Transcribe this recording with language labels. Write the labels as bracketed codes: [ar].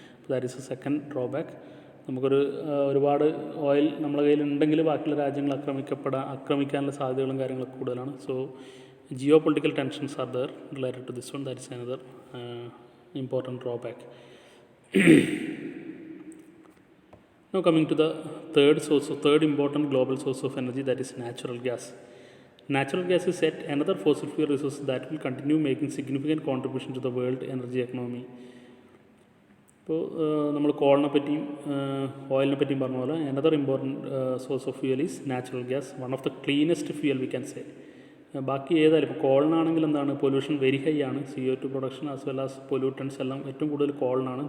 [en] That is a second drawback. [ml] ഒരുപാട് oil നമ്മുടെ കയ്യിലുണ്ടെങ്കിൽ ബാക്കിയുള്ള രാജ്യങ്ങൾ ആക്രമിക്കാനുള്ള സാധ്യതകളും കാര്യങ്ങളൊക്കെ കൂടുതലാണ്. [en] So geopolitical tensions are there related to this one. That is another important drawback. Now coming to the third important global source of energy, that is natural gas. Natural gas is yet another fossil fuel resource that will continue making significant contribution to the world energy economy. [ml] ഇപ്പോൾ നമ്മൾ കോളിനെ പറ്റിയും ഓയിലിനെ പറ്റിയും പറഞ്ഞ പോലെ [en] Another important source of fuel is natural gas, one of the cleanest fuel we can say. [ml] ബാക്കി ഏതായാലും ഇപ്പോൾ കോളിനാണെങ്കിൽ എന്താണ് പൊല്യൂഷൻ വെരി ഹൈ ആണ്, CO2 [en] production as well as pollutants [ml] എല്ലാം ഏറ്റവും കൂടുതൽ കോളിനാണ്.